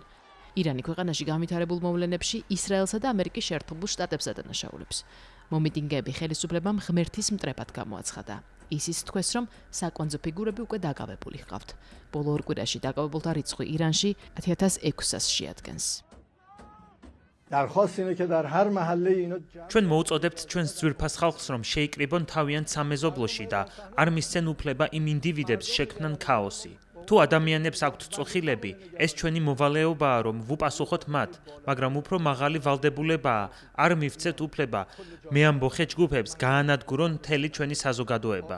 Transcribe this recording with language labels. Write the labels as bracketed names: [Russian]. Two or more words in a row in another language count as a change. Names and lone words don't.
[Georgian] ირანი ქვეყანაში განვითარებულ მოვლენებში ისრაელსა და ამერიკის შეერთებულ შტატებს ადანაშაულებს. მომიტინგეები ხელისუფლებამ ღმერთის მტრებად გამოაცხადა. ისიც თქვეს, რომ საკვანძო ფიგურები უკვე დაკავებული ჰყავთ. ბოლო ორ კვირაში დაკავებულთა რიცხვი ირანში 10600-ს შეადგენს. [Persian] درخواست اینه که در هر محله اینو [Georgian] ჩვენ მოუწოდებთ ჩვენს ძვირფას ხალხს, რომ შეიკრიბონ თავიანთ სამეზობლოში და არ მისცენ უფლება იმ ინდივიდებს შექმნან ქაოსი. თუ ადამიანებს აქვთ წუხილები, ეს ჩვენი მოვალეობაა, რომ ვუპასუხოთ მათ, მაგრამ უფრო მაღალი ვალდებულებაა, არ მივცეთ უფლება მეამბოხე ჯგუფებს გაანადგურონ მთელი ჩვენი საზოგადოება.